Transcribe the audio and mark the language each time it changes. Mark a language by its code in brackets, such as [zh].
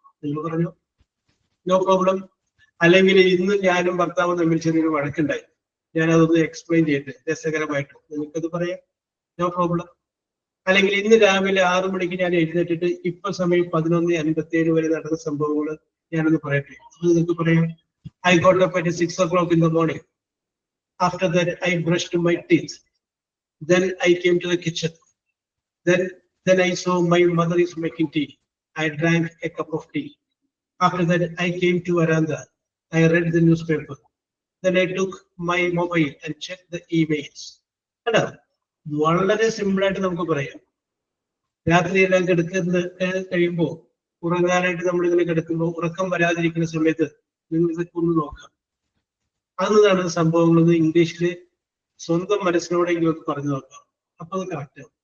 [ml] നിങ്ങൾ പറഞ്ഞു [en] No problem. [ml] അല്ലെങ്കിൽ ഇന്ന് ഞാനും ഭർത്താവും തമ്മിൽ ചെറിയൊരു വഴക്കുണ്ടായി, ഞാൻ അതൊന്ന് എക്സ്പ്ലെയിൻ ചെയ്തിട്ട് രസകരമായിട്ട് നിങ്ങൾക്കത് പറയാം, നോ പ്രോബ്ലം. അല്ലെങ്കിൽ ഇന്ന് രാവിലെ 6 മണിക്ക് ഞാൻ എഴുന്നേറ്റിട്ട് ഇപ്പൊ സമയം 11:57 വരെ നടന്ന സംഭവങ്ങൾ ഞാനൊന്ന് പറയട്ടെ, അത് നിങ്ങൾക്ക് പറയാം. [en] I got up at 6 o'clock in the morning. After that, I brushed my teeth. Then I came to the kitchen. Then I saw my mother is making tea. I drank a cup of tea. After that, I came to veranda. I read the newspaper. Then I took my mobile and checked the emails. [ml] Hello. വളരെ simple ആയിട്ട് നമുക്ക് പറയാം. രാത്രിയെല്ലാം കഴിയുമ്പോൾ ഉറങ്ങാനായിട്ട് നമ്മളിങ്ങനെ കിടക്കുമ്പോൾ ഉറക്കം വരാതിരിക്കുന്ന സമയത്ത് നിങ്ങൾ ഇതൊക്കെ ഒന്ന് നോക്കാം. അതാണ് സംഭവങ്ങളൊന്ന് ഇംഗ്ലീഷില് സ്വന്തം മനസ്സിനോടെങ്കിലും ഒക്കെ പറഞ്ഞു നോക്കാം. അപ്പൊ അത് കറക്റ്റ്.